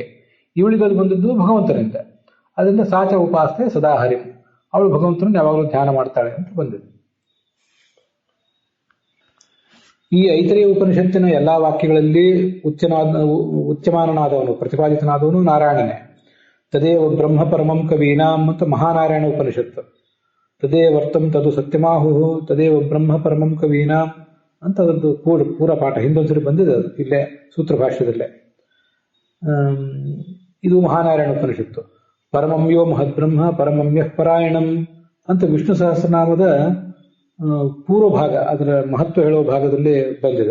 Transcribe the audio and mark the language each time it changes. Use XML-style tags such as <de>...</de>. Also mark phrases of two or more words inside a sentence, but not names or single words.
<kn>ಇವಳಿಗೆ ಅದು ಬಂದದ್ದು ಭಗವಂತನಿಂದ. ಅದರಿಂದ</kn> <sa>ಸಾಚ ಉಪಾಸನೆ ಸದಾ ಹರಿಂ,</sa> <kn>ಅವಳು ಭಗವಂತನನ್ನು ಯಾವಾಗಲೂ ಧ್ಯಾನ ಮಾಡ್ತಾಳೆ ಅಂತ ಬಂದಿದೆ. ಈ ಐತರೇಯ ಉಪನಿಷತ್ತಿನ ಎಲ್ಲಾ ವಾಕ್ಯಗಳಲ್ಲಿ ಉಚ್ಚಮಾನನಾದವನು, ಪ್ರತಿಪಾದಿತನಾದವನು ನಾರಾಯಣನೇ.</kn> <sa>ತದೇವ ಬ್ರಹ್ಮ ಪರಮಂ ಕವೀನಾಂ</sa> <kn>ಅಂತ ಮಹಾನಾರಾಯಣ ಉಪನಿಷತ್ತು.</kn> <sa>ತದೇವರ್ತಂ ತದು ಸತ್ಯಮಾಹು ತದೇವ ಬ್ರಹ್ಮ ಪರಮಂ ಕವೀನಾಂ</sa> <kn>ಅಂತ ಅದರದ್ದು ಪೂರ ಪಾಠ ಹಿಂದೊಂದ್ಸರಿ ಬಂದಿದೆ, ಅದು ಇಲ್ಲೇ ಸೂತ್ರ ಭಾಷ್ಯದಲ್ಲೇ. ಇದು ಮಹಾನಾರಾಯಣ ಉಪನಿಷತ್ತು.</kn> <sa>ಪರಮಂಯೋ ಮಹದ್ಬ್ರಹ್ಮ ಪರಮಮ್ಯಃ ಪರಾಯಣಂ</sa> <kn>ಅಂತ ವಿಷ್ಣು ಸಹಸ್ರನಾಮದ ಪೂರ್ವ ಭಾಗ, ಅದರ ಮಹತ್ವ ಹೇಳುವ ಭಾಗದಲ್ಲಿ ಬಂದಿದೆ.</kn>